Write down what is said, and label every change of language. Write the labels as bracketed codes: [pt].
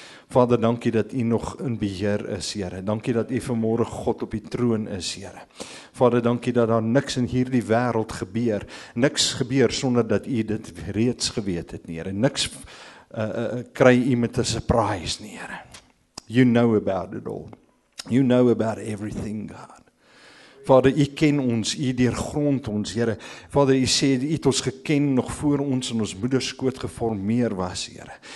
[af] Vader, dankie dat U nog in beheer is, Here. Dankie dat U vanmôre God op die troon is, Here. Vader, dankie dat daar niks in hierdie wêreld gebeur. Niks gebeur sonder dat U dit reeds geweet het, Here. Niks kry U met 'n surprise, nie, Here. [en] You know about it all. You know about everything, God. [af] Vader, U ken ons, U deurgrond ons, Here. Vader, U sê, U het ons geken nog voor ons in ons moederskoot geformeer was, Here.